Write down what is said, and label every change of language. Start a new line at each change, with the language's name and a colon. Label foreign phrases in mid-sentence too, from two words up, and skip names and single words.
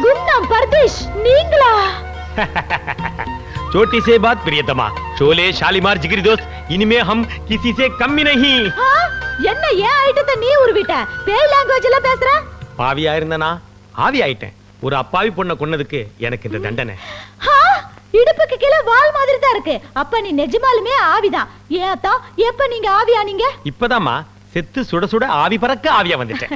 Tamil: சரணம் பரதேஷ், நீங்களா?
Hindi: छोटी से बात प्रियतमा, शोले शालीमार जिगरी दोस्त, इनमें हम किसी से कम ही नहीं.
Tamil: என்ன ஏன் ஐட்டத்தை நீ உருவிட்ட? பேய் லாங்குவேஜ்ல பேசுற? பாவியா இருந்தனா ஆவி ஆயிட்டேன். ஒரு அப்பாவி பொண்ணை கொன்னதுக்கு எனக்கு இந்த தண்டனை. இடுப்புக்கு கீழே வால் மாதிரி தான் இருக்கு. அப்ப நீ நிஜமாலுமே ஆவிதான். ஏன் அத்தா, எப்ப நீங்க ஆவியானீங்க? இப்பதாம்மா செத்து சுட சுட ஆவி பறக்க ஆவியா வந்துட்டேன்.